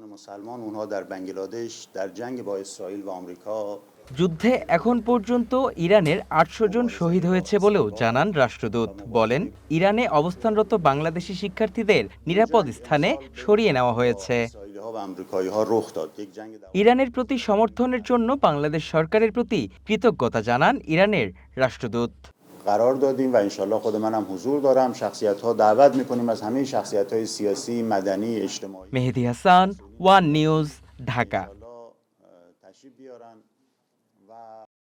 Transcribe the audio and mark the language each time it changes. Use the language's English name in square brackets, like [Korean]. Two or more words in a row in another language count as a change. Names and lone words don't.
[Bangla] যুদ্ধে এখন পর্যন্ত ইরানের ৮০০ জন শহীদ হয়েছে বলেও জানান রাষ্ট্রদূত। বলেন, ইরানে অবস্থানরত বাংলাদেশি শিক্ষার্থীদের নিরাপদ স্থানে সরিয়ে নেওয়া হয়েছে। ইরানের প্রতি সমর্থনের জন্য বাংলাদেশ সরকারের প্রতি কৃতজ্ঞতা জানান ইরানের রাষ্ট্রদূত। [Persian] قرار دادیم و انشالله خود منم حضور دارم. شخصیت‌ها دعوت می‌کنیم از همه شخصیت‌های سیاسی، مدنی، اجتماعی. [Bangla] মেহেদী হাসান, ওয়ান নিউজ, ঢাকা। [Persian] تشریف بیارن و